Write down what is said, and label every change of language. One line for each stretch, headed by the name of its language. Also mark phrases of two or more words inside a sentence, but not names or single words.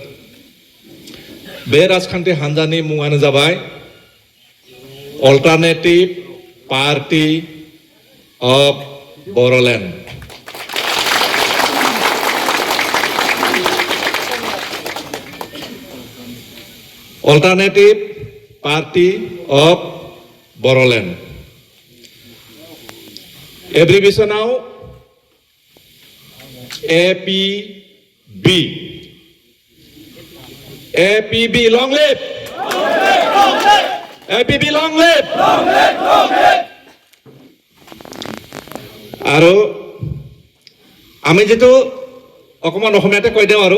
Bodo: बे राजखान्थि हान्जानि मुङानो जाबाय अल्टारनेटिभ पार्टी अफ बर'लेण्ड अल्टारनेटिभ पार्टी अफ बर'लेण्ड एब्रिभिएसनाव
English: APB APB long live APB long live
Assamese: আৰু আমি যেটো অকমান অসমীয়াতে কৈ দিওঁ আৰু